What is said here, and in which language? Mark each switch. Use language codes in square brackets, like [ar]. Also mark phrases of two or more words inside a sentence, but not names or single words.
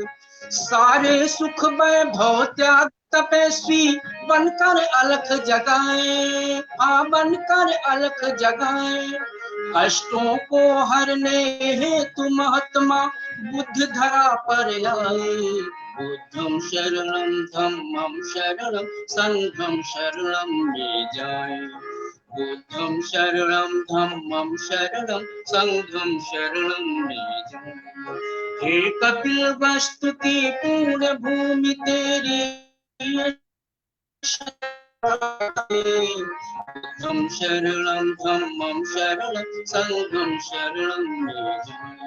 [hi] सारे सुख वैभव त्याग तपस्वी बनकर अलख जगाए। बनकर अलख जगाए। कष्टों को हरने हेतु महात्मा बुद्ध धरा पर आए। [pi] बुद्धं शरणं धम्मं शरणं संघं शरणं भजामि। बुद्धं शरणं धम्मं शरणं संघं शरणं भजामि। [hi] हे कपिल वस्तु की पुण्य भूमि तेरी [pi] बुद्धं शरणं धम्मं शरणं संघं शरणं भजामि।